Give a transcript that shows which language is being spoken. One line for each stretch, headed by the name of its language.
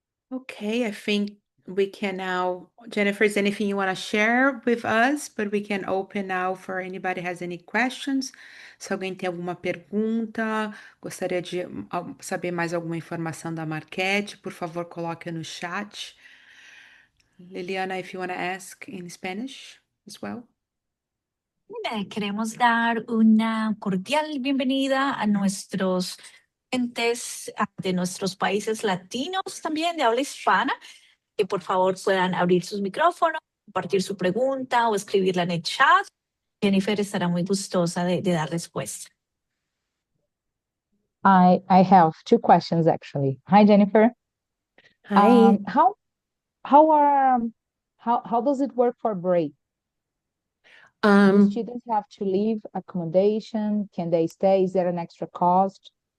English: Okay, I think we can now, Jennifer, is anything you want to share with us? But we can open now for anybody has any questions.
Portuguese: Se alguém tem alguma pergunta, gostaria de saber mais alguma informação da Marquette, por favor, coloque no chat.
English: Liliana, if you want to ask in Spanish as well.
Spanish: Queremos dar una cordial bienvenida a nuestros entes de nuestros países latinos, también de habla hispana, que por favor puedan abrir sus micrófonos, compartir su pregunta o escribirla en el chat. Jennifer estará muy gustosa de dar respuesta.
English: I have two questions actually. Hi, Jennifer. Hi. How how are how does it work for break? Do Um, students have to leave accommodation? Can they stay? Is there an extra cost?